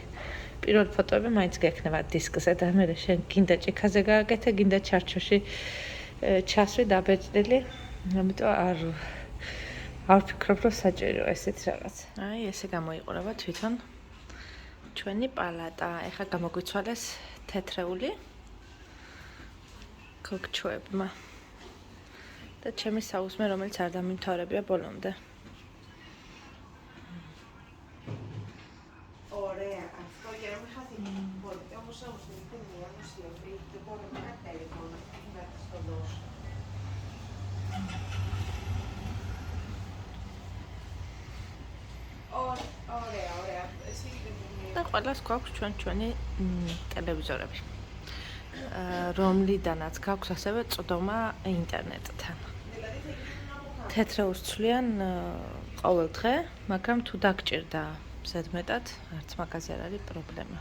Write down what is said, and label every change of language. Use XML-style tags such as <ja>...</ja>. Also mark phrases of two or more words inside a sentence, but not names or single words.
<ka>პირველ ფოტოები მაინც გექნება დისკზე და მე შენ გინდა ჭიქაზე გააკეთე, გინდა ჩარჩოში ჩასვი დაბეჭდილი, ამიტომ არ ვფიქრობ, რომ საჭიროა ესეთ რაღაც. აი, ესე გამოიყურება თვითონ ჩვენი პალატა. ეხლა გამოგვიცვალეს თეთრეული ქოქჩოებმა. და ჩემი საუზმე, რომელიც არ დამიმთავრებია ბოლომდე.</ka> <el>Ωραία, αυτό για να μην χαθεί. Μπορείτε όμως να μου στείλετε μία μουσιογραφία και μπορώ να κάνω τηλέφωνο να της το δώσω. Ωραία, ωραία. Στείλτε μου μία.</el> <ka>და ყველას გვაქვს ჩვენი ტელევიზორები. რომლიდანაც გაქვს ასევე წვდომა ინტერნეტთან. თეთრეულს ცვლიან ყოველ დღე, მაგრამ თუ დაგჭირდა ზედმეტად, არც მაგაზე არ არის პრობლემა.</ka>